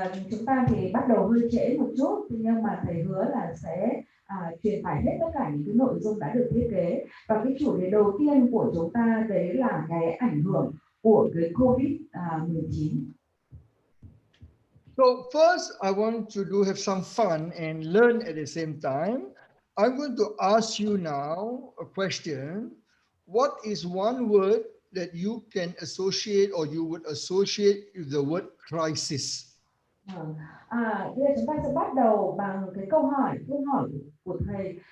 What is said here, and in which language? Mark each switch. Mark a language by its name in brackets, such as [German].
[Vietnamese] Chúng ta thì bắt đầu hơi trễ một chút, nhưng mà thầy hứa là sẽ truyền tải hết tất cả những cái nội dung đã được thiết kế. Và cái chủ đề đầu tiên của chúng ta đấy là cái ảnh hưởng của cái COVID-19. [English] So first, I want to have some fun and learn at the same time. I'm going to ask you now a question. What is one word that you can associate or you would associate with the word crisis? [Vietnamese] Bây giờ chúng ta sẽ bắt đầu bằng cái câu hỏi của thầy.